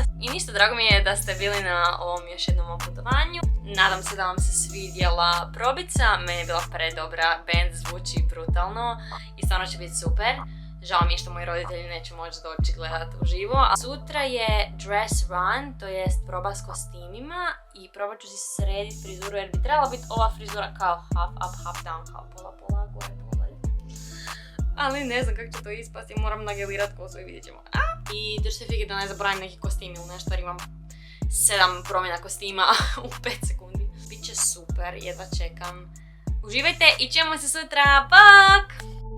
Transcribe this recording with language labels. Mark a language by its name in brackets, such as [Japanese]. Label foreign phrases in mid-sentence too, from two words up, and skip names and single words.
[Croatian] I ništa, drago mi je da ste bili na ovom još jednom putovanju. Nadam se da vam se svidjela probica, meni je bila predobra, band zvuči brutalno i stvarno će biti super. Žao mi je što moji roditelji neće moći doći gledat uživo. A sutra je [English] dress run, [Croatian] to jest proba s kostimima i probat ću si srediti frizuru jer bi trebala biti ova frizura kao [English] half up, half down, [Croatian] kao pola, gore, pola. Ali ne znam kako će to ispasti, moram nagelirat kosu i vidjet ćemo. I držite fige da ne zaboravim neki kostim ili nešto jer imam 7 promjena kostima u 5 sekundi. Biće super, jedva čekam. Uživajte i čujemo se sutra, pak!